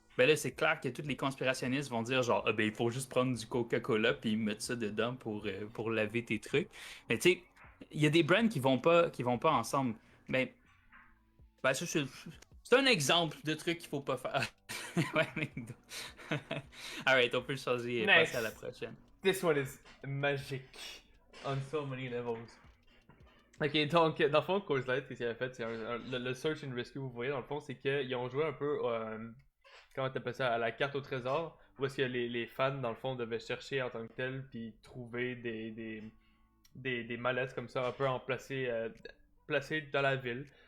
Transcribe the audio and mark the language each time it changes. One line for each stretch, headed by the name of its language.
French: Ben là, c'est clair que tous les conspirationnistes vont dire genre, ah ben il faut juste prendre du Coca-Cola puis mettre ça dedans pour laver tes trucs. Mais tu sais, il y a des brands qui vont pas ensemble. Ben ça, c'est un exemple de truc qu'il faut pas faire. Ouais, McDo. Alright, on peut changer et passer à la prochaine.
English: This one is magic on so many levels.
French: Ok, donc, dans le fond, Coors Light, qu'est-ce qu'il avait fait? C'est le Search and Rescue, vous voyez, dans le fond, c'est qu'ils ont joué un peu, comment t'appelles ça, à la carte au trésor, où est-ce que les fans, dans le fond, devaient chercher en tant que tel, puis trouver des mallettes comme ça, un peu placées dans la ville.